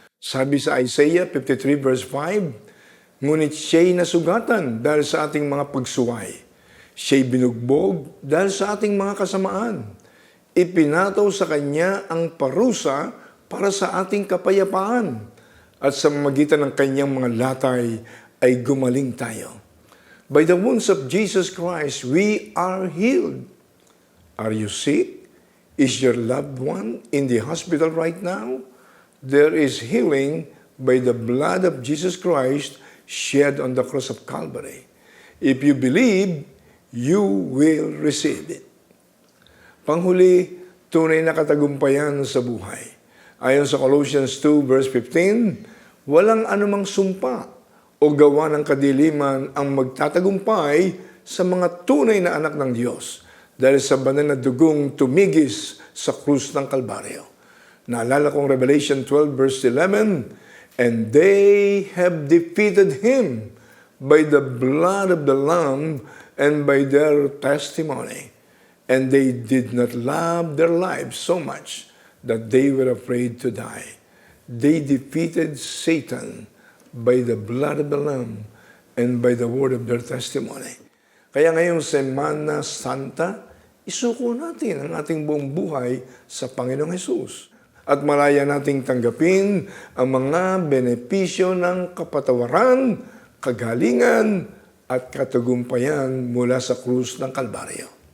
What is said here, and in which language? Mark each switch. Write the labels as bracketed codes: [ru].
[tl] Sabi sa Isaiah 53 verse 5, ngunit siya'y nasugatan dahil sa ating mga pagsuway. Siya'y binugbog dahil sa ating mga kasamaan. Ipinataw sa Kanya ang parusa para sa ating kapayapaan. At sa magitan ng Kanyang mga latay ay gumaling tayo. [en] By the wounds of Jesus Christ, we are healed. Are you sick? Is your loved one in the hospital right now? There is healing by the blood of Jesus Christ shed on the cross of Calvary. If you believe, you will receive it. [tl] Panghuli, tunay na katagumpayan sa buhay. Ayon sa Colossians 2 verse 15, walang anumang sumpa o gawa ng kadiliman ang magtatagumpay sa mga tunay na anak ng Diyos dahil sa banal na dugong tumigis sa krus ng Kalbaryo. Naalala kong [en] Revelation 12 verse 11, and they have defeated Him by the blood of the Lamb and by their testimony. And they did not love their lives so much that they were afraid to die. They defeated Satan by the blood of the Lamb and by the word of their testimony. [tl] Kaya ngayong Semana Santa, isuko natin ang ating buong buhay sa Panginoong Hesus. At malaya nating tanggapin ang mga benepisyo ng kapatawaran, kagalingan, at katagumpayan mula sa krus ng Kalbaryo.